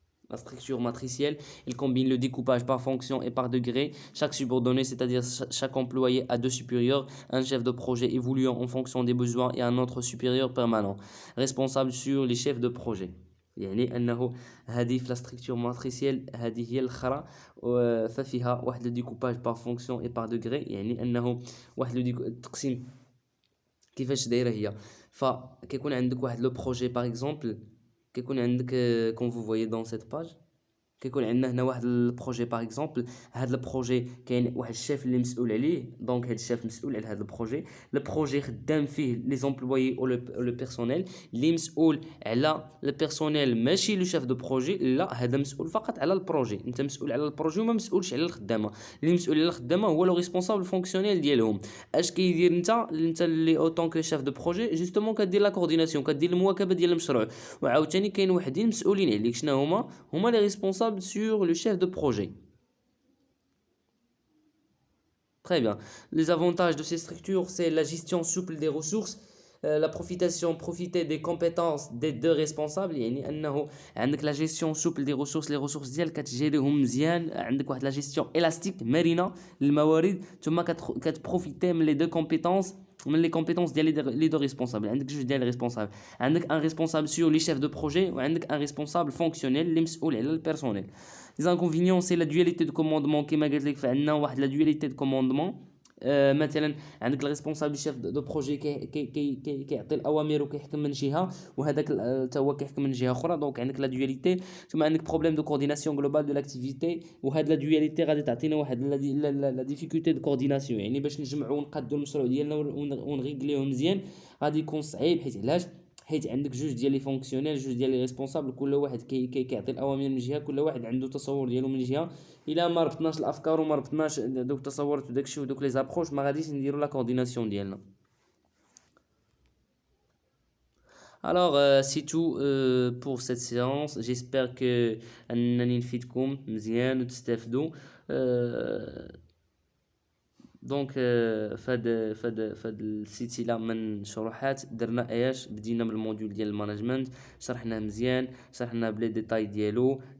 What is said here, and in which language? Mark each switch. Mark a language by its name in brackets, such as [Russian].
[French] La structure matricielle, elle combine le découpage par fonction et par degré. Chaque subordonné, c'est-à-dire chaque employé, a deux supérieurs, un chef de projet évoluant en fonction des besoins et un autre supérieur permanent, responsable sur les chefs de projet. [Arabic] يعني انه هذه في لا ستركتور ماتريسيال هذه هي الاخرى، ففيها واحد لو ديكوباج بار فونكسيون اي بار دوغري، يعني انه واحد التقسيم كيفاش دايره هي. فكيكون عندك واحد لو بروجي باغ اكزومبل، كيكون عندك كون فو فويي دون سيت باج، كيكون عندنا هنا واحد البروجي باغ اكزومبل. هذا البروجي كاين واحد الشيف اللي مسؤول عليه، دونك هذا الشيف مسؤول على هذا البروجي. البروجي خدام فيه لي زومبلويي او لو بيرسونيل، اللي مسؤول على البيرسونيل ماشي لو شيف دو بروجي، لا هذا مسؤول فقط على البروجي. انت مسؤول على البروجي وما مسؤولش على الخدامه، اللي مسؤول على الخدامه هو لو ريسبونسابل فونكسيونيل ديالهم. اش كيدير انت اللي اوتون كو شيف دو بروجي؟ جوستومون كدير لا كورديناسيون، كدير المواكبه ديال المشروع. وعاوتاني كاين وحدين مسؤولين عليك، شنو هما لي ريسبونسابل [French] sur le chef de projet. Très bien. Les avantages de ces structures, c'est la gestion souple des ressources, profiter des compétences des deux responsables. [Arabic] يعني انه عندك لا جيستيون سوبل دي ريسورس، لي ريسورس ديالك كتجيريهم مزيان، عندك واحد لا جيستيون الاستيك مرنه للموارد، ثم كتبروفيتي من لي دو كومبيتونس، من لي كومبيتونس ديال لي دو ريسبونسابل. عندك جوج ديال ريسبونسابل، عندك ان ريسبونسابل سور لي شيف دو بروجي، وعندك ان ريسبونسابل فونكسيونيل اللي مسؤول على البيرسونيل. [French] Les inconvénients, c'est la dualité de commandement [Arabic] كما قلت لك. فعندنا واحد لا [French] dualité de commandement. [Arabic] مثلا عندك الريسبونسابل شيف دو بروجي كيعطي الاوامر وكيحكم من جهه، وهذاك حتى هو كيحكم من جهه اخرى، دونك عندك لا دواليتي. ثم عندك بروبليم دو كورديناسيون جلوبال دو لاكتيفيتي، وهاد لا دواليتي غادي تعطينا واحد لا ديفيكولتي دو كورديناسيون، يعني باش نجمعوا ونقادوا المشروع ديالنا ونغيكليوه مزيان غادي يكون صعيب. حيت علاش؟ حيت عندك جوج ديال لي فونكسيونيل، جوج ديال لي ريسبونسابل، كل واحد كيعطي الاوامر من جهه، كل واحد عنده تصور ديالو من جهه. الا ما ربطناش الافكار وما ربطناش دوك التصورات وداك الشيء ودوك لي زابروش، ما غاديش نديروا لا كورديناسيون ديالنا. [French] Alors, c'est tout pour cette séance. J'espère que [Arabic] أنني نفيدكم مزيان وتستافدوا. آه، دونك فهاد السلسله من شروحات درنا اياش بدينا من الموديول ديال المانجمنت، شرحناه مزيان، شرحنا بلي ديتاي ديالو.